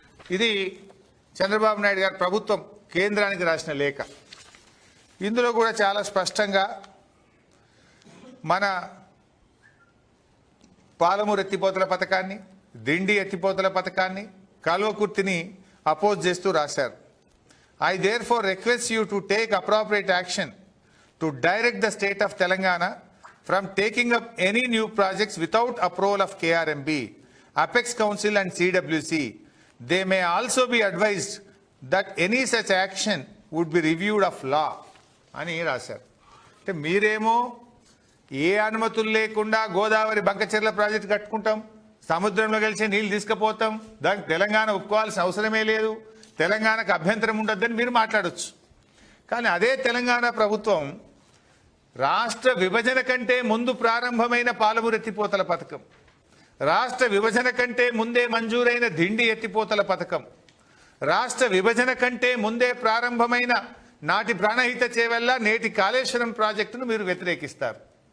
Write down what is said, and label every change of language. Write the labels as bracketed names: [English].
[Telugu] ఇది చంద్రబాబు నాయుడు గారు ప్రభుత్వం కేంద్రానికి రాసిన లేఖ. ఇందులో కూడా చాలా స్పష్టంగా మన పాలమూరు ఎత్తిపోతల పథకాన్ని, దిండి ఎత్తిపోతల పథకాన్ని, కల్వకుర్తిని అపోజ్ చేస్తూ రాశారు. [English] I therefore request you to take appropriate action to direct the state of Telangana from taking up any new projects without approval of KRMB, Apex Council and CWC. They may also be advised that any such action would be reviewed of law. [Telugu] అని రాశారు. అంటే మీరేమో ఏ అనుమతులు లేకుండా Godavari Bankacherla project కట్టుకుంటాం, సముద్రంలో కలిసి నీళ్లు తీసుకుపోతాం, దానికి తెలంగాణ ఒప్పుకోవాల్సిన అవసరమే లేదు, తెలంగాణకు అభ్యంతరం ఉండొద్దని మీరు మాట్లాడొచ్చు. కానీ అదే తెలంగాణ ప్రభుత్వం రాష్ట్ర విభజన కంటే ముందు ప్రారంభమైన పాలమూరు ఎత్తిపోతల పథకం, రాష్ట్ర విభజన కంటే ముందే మంజూరైన దిండి ఎత్తిపోతల పథకం, రాష్ట్ర విభజన కంటే ముందే ప్రారంభమైన నాటి ప్రాణహిత చేవెళ్ళ నేటి కాళేశ్వరం ప్రాజెక్టును మీరు వ్యతిరేకిస్తారు.